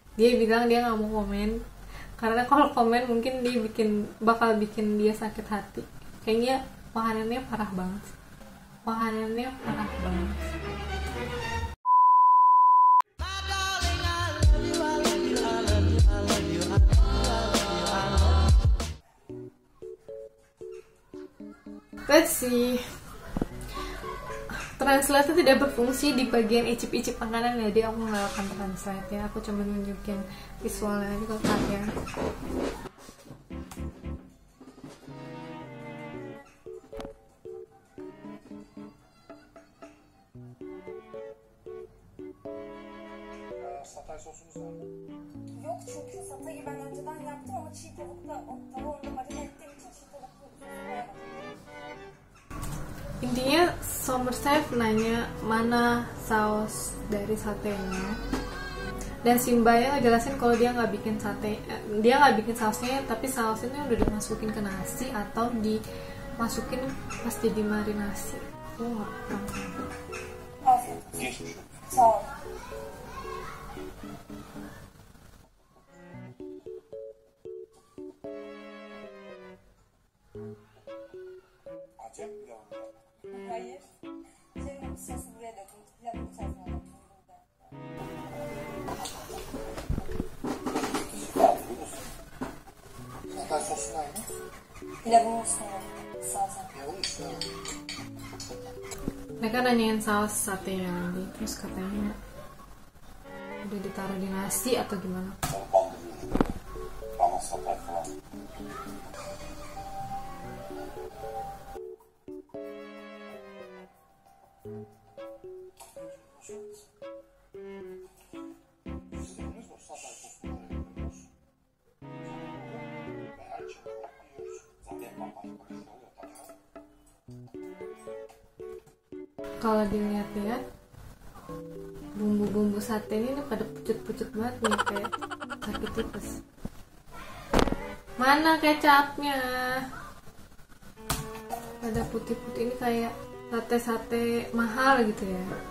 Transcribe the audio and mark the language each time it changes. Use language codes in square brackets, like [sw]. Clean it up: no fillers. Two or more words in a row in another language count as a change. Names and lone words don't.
[id] Dia bilang dia nggak mau komen karena kalau komen mungkin dia bakal bikin dia sakit hati. Kayaknya makanannya parah banget. [en] Let's see. [id] Translate tidak berfungsi di bagian icip-icip makanan, jadi aku nggak akan translate ya. Aku cuma nunjukin visualnya aja ke kalian. [tr] Satay sosunuz var mı? Yok çünkü satayı ben önceden yaptım ama çiğ tavukta o tavuğunu marine ettiğim için çiğ tavuklu koyamadım. [id] Intinya Summer Chef nanya mana saus dari satenya, dan Simbaya ngejelasin kalau dia nggak bikin sausnya, tapi sausnya udah dimasukin ke nasi atau dimasukin pas jadi marinasi. Aku nggak paham. [tr] Afiyet olsun. Geçmiş olsun. Sağ ol. Acem pilavı mı? Hayır. Senin sosu buraya dökün. Pilavın içerisine dökün. Şifa biliyorsun. Satay sosu var mı? Pilavın üstüne salça. Pilavın üstüne mi? [id] Mereka nanyain saus satenya lagi, terus katanya udah ditaruh di nasi atau gimana? [tr] Sarı bandırıyoruz. Bana satay falan. Siz dediniz mi satay sosunu böyle yapıyoruz? Ve her şeyi koyup yiyoruz. Zaten bambaşka bir şey oluyor tabii. [id] Kalau dilihat-lihat bumbu-bumbu sate ini pada pucet-pucet banget nih, kayak sakit tipes. Mana kecapnya? Ada putih-putih, ini kayak sate-sate mahal gitu ya.